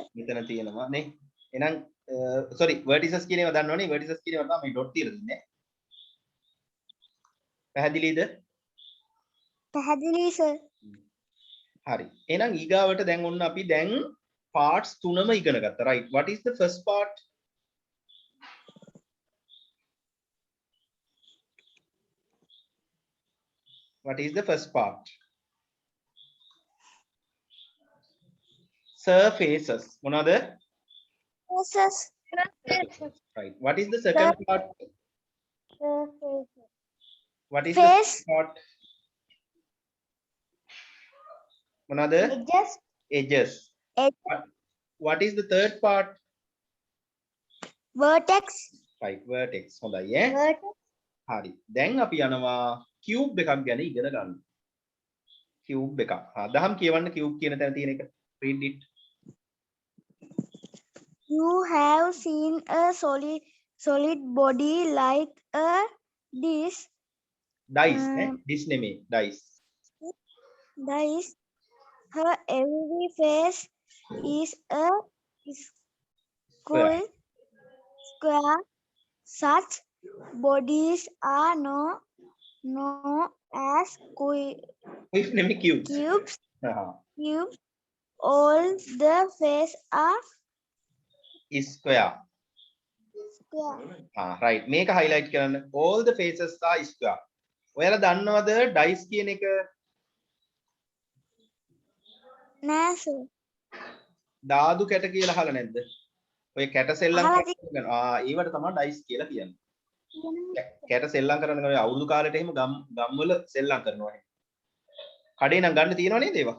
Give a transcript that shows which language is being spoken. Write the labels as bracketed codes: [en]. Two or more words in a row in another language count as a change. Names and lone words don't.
[si] මෙතන තියෙනවා නේ. එහෙනම් [en] sorry vertices [si] කියන ඒවා දන්නවනේ vertices කියන ඒවා තමයි dot තියලා තින්නේ. පැහැදිලිද? පැහැදිලි සර්. හරි. එහෙනම් ඊගාවට දැන් ඔන්න අපි දැන් parts තුනම ඉගෙන ගත්තා. [en] right. What is the first part? What is the first part? [si] Surfaces. මොනවාද? [en] Surfaces. Right. What is the second part? What is the Face. second part? මොනවාද? Edges. Edges. Edges. What is the third part? Vertex. right vertex [si] හොඳයි ඈ හරි දැන් අපි යනවා cube එකක් ගැන ඉගෙන ගන්න cube එකක් දහම් කියවන්න cube කියන තැන තියෙන එක [en] read it You have seen a solid body like a dish. [si] dice ඈ dish නෙමෙයි dice [en] Dice. Her every face is a square. Such bodies are known as [si] dish නෙමෙයි cubes [en] cubes. [si] හා [en] Cubes. All the faces are square square. right [si] මේක highlight කරන්න [en] all the faces are square [si] ඔයාලා දන්නවද dice කියන එක නෑ සර්. දාදු කැට කියලා අහලා නැද්ද ඔය කැට සෙල්ලම් අහලා කරන ඒවට තමයි dice කියලා කියන්නේ කැට සෙල්ලම් කරන ඔය අවුරුදු කාලෙට එහෙම ගම් වල සෙල්ලම් කරනවා එහෙම කඩේ නම් ගන්න තියෙනව නේද ඒවා